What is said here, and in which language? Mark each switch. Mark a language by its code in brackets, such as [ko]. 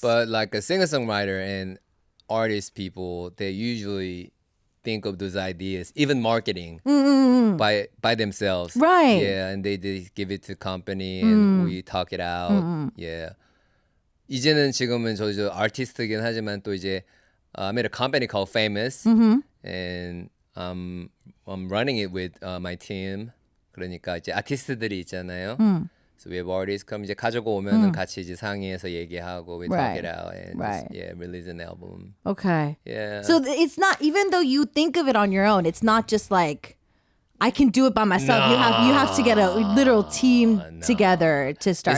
[en] But like a singer-songwriter and artist people, they usually think of those ideas, even marketing by themselves. Right. Yeah, and they give it to company and we talk it out. Yeah. [ko] 이제는 지금은 저 아티스트긴 하지만 또 이제 [en] I made a company called Famous and I'm running it with my team. [ko] 그러니까 이제 아티스트들이 있잖아요. [en] So we have artists. [ko] 그럼 이제 가지고 오면은 같이 이제 상의해서 얘기하고 [en] we talk it out and just, release an album. Okay. Yeah. So it's not, even though you think of it on your own, it's not just like I can do it by myself. You have to get a literal team together to start.